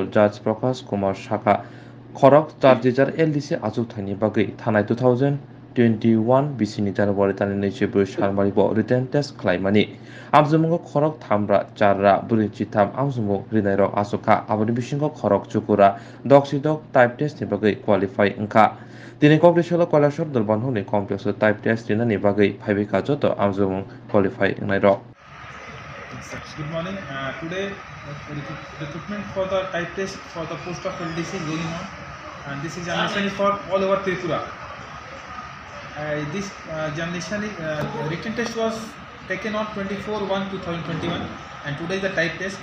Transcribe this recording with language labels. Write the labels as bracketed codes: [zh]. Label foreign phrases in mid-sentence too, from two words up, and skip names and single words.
[trp] जार्ज प्रकाश कुमार शाखा खरक चार एलडीसी आजौथायनि बागै थानाय 2021 बिसिनि जानुवारि दाननि 22 सानमारिबो [en] written test [trp] खालायमानि आमजुमुंगो खरक थामरा चाररा बुरिचिथाम आमजुमुं रिनायरक आसुखा आबादनि बिसिंगो खरक चुकुरा दक्सिदक टाइप टेस्टनि बागै क्वालिफाइ ओंखा दिनै कक्रिसनाव कैलासर दरबारनावनि कमप्लेक्स [en] type test [trp] रिनानि बागै फाइबिखा जत आमजुमुं क्वालिफाइ ओंनायरक। [en] Good morning. Today recruitment for the type test for the post of LDC is going on, and this examination is for all over Tripura. This examination written test was taken on 24/1/2021, and today is the type test.